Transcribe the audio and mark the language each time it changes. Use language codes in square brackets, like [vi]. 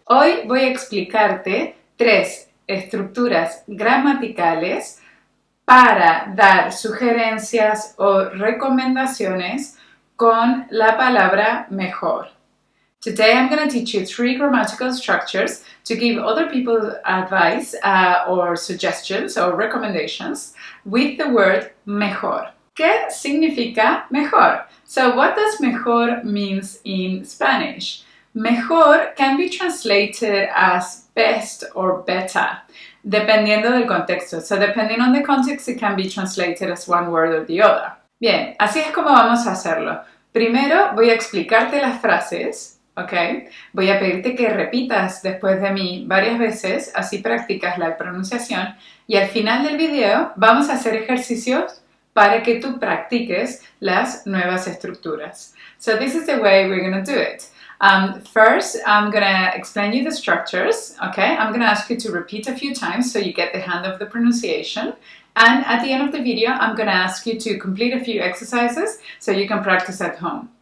[es] Hoy voy a explicarte 3 estructuras gramaticales para dar sugerencias o recomendaciones con la palabra mejor. [en] Today I'm going to teach you 3 grammatical structures to give other people advice or suggestions or recommendations with the word mejor. [es] ¿Qué significa mejor? [en] So what does mejor means in Spanish? Mejor can be translated as best or better, [es] dependiendo del contexto. [en] So depending on the context, it can be translated as one word or the other. [es] Bien, así es como vamos a hacerlo. Primero voy a explicarte las frases. ¿Ok? Voy a pedirte que repitas después de mí varias veces, así practicas la pronunciación y al final del video vamos a hacer ejercicios para que tú practiques las nuevas estructuras. [en] So this is the way we're going to do it. First, I'm going to explain you the structures, okay? I'm going to ask you to repeat a few times so you get the hang of the pronunciation. And at the end of the video, I'm going to ask you to complete a few exercises so you can practice at home.